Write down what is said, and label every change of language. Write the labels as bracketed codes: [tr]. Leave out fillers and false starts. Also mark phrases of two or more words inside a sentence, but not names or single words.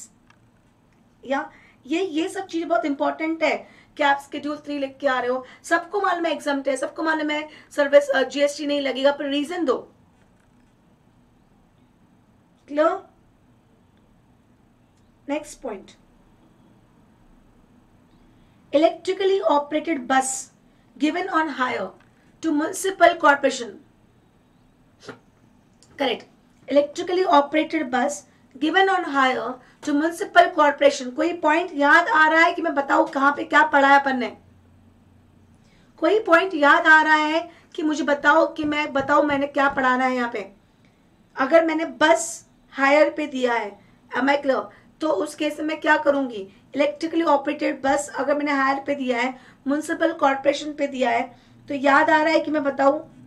[hi] या ये सब चीजें बहुत इंपॉर्टेंट है कि आप स्केड्यूल 3 लिख के आ रहे हो. सबको मालूम है एग्जाम्प्ट है, सबको मालूम है सर्विस GST नहीं लगेगा, पर रीजन दो. [en] Clear? Next point, electrically operated bus given on hire to municipal corporation. Correct. Electrically operated bus given on hire to municipal corporation. [hi] कोई पॉइंट याद आ रहा है कि मैं बताऊं कहां पे क्या पढ़ा है अपन ने? कोई पॉइंट याद आ रहा है कि मुझे बताओ कि मैं बताऊं मैंने क्या पढ़ाना है यहाँ पे? अगर मैंने बस हायर पे दिया है, [en] am I clear? [hi] तो उस केस में मैं क्या करूंगी? [en] electrically operated bus [hi] अगर मैंने हायर पे दिया है, [en] municipal corporation [hi] पे दिया है, तो याद आ रहा है कि मैं बताऊं?